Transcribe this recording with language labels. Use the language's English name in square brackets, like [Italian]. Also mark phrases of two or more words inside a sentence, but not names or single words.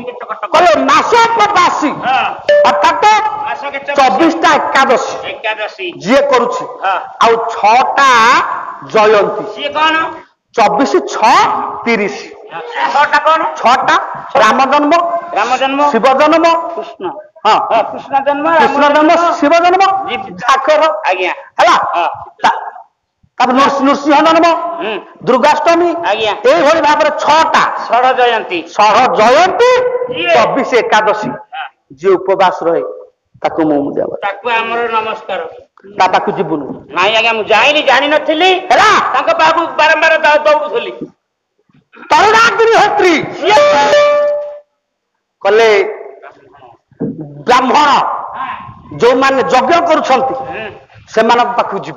[Odia] କହିଲେ ମାସୋପବାସୀ ଅର୍ଥାତ 24ଟା ଏକାଦଶୀ ଯିଏ କରୁଛି ଆଉ 6ଟା ଜୟନ୍ତୀ ସିଏ କଣ 24 6 30 6ଟା କଣ 6ଟା ରାମ ଜନ୍ମ ଶିବ ଜନ୍ମ କୃଷ୍ଣ କୃଷ୍ଣ ଜନ୍ମ ଶିବ ଜନ୍ମ ସାକ୍ଷର ଆଜ୍ଞା ହେଲା ନୃସିଂହ ଜନ୍ମ ଦୁର୍ଗାଷ୍ଟମୀ आज्ञा ଏହିଭାବେ ଭାବେ 6ଟା ଷଡ଼ ଜୟନ୍ତୀ ଜୟନ୍ତୀ 24 ଏକାଦଶୀ ଯେ ଉପବାସ ରହେ ତାକୁ ମୁଁ ଦେବ ତାକୁ ଆମର ନମସ୍କାର ତା ପାଖକୁ ଯିବୁନୁ ନାଇଁ ଆଜ୍ଞା ମୁଁ ଯାଇନି ଜାଣି ନଥିଲି ହେଲା ତାଙ୍କ ପାଖକୁ ବାରମ୍ବାର ଦୌଡୁଥିଲି ତରୁଣାଗ୍ନିହୋତ୍ରୀ କଲେ ବ୍ରାହ୍ମଣ ଯୋଉମାନେ ଯଜ୍ଞ କରୁଛନ୍ତି ସେମାନଙ୍କ ପାଖକୁ ଯିବୁ